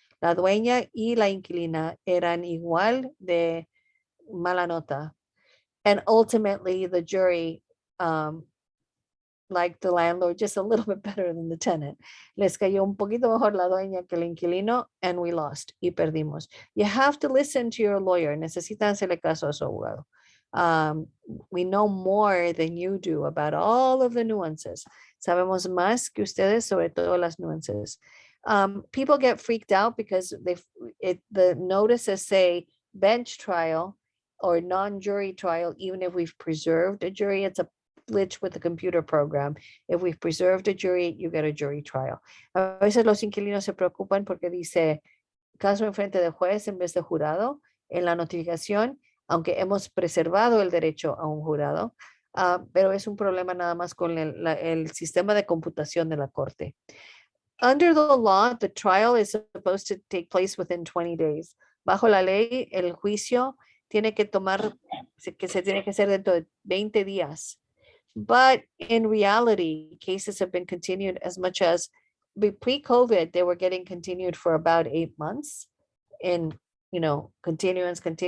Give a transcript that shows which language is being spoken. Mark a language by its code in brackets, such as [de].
[es] La dueña y la inquilina eran igual de mala nota. [en] And ultimately, the jury liked the landlord just a little bit better than the tenant. [es] Les cayó un poquito mejor la dueña que el inquilino, [en] and we lost, [es] y perdimos. [en] You have to listen to your lawyer. [es] Necesitan hacerle caso a su abogado. [en] We know more than you do about all of the nuances. [es] Sabemos más que ustedes sobre todas las nuances. [en] People get freaked out because the notices say bench trial or non-jury trial, even if we've preserved a jury. It's a glitch with the computer program. If we've preserved a jury, you get a jury trial. [es] A veces los inquilinos se preocupan porque dice caso en frente de juez en vez de jurado en la notificación, aunque hemos preservado el derecho a un jurado, pero es un problema nada más con el sistema de computación de la corte. [en] Under the law, the trial is supposed to take place within 20 days. [es] Bajo la ley, el juicio tiene que se tiene que hacer dentro de 20 días. [en] But in reality, cases have been continued as much as pre-COVID, they were getting continued for about 8 months in, continuance.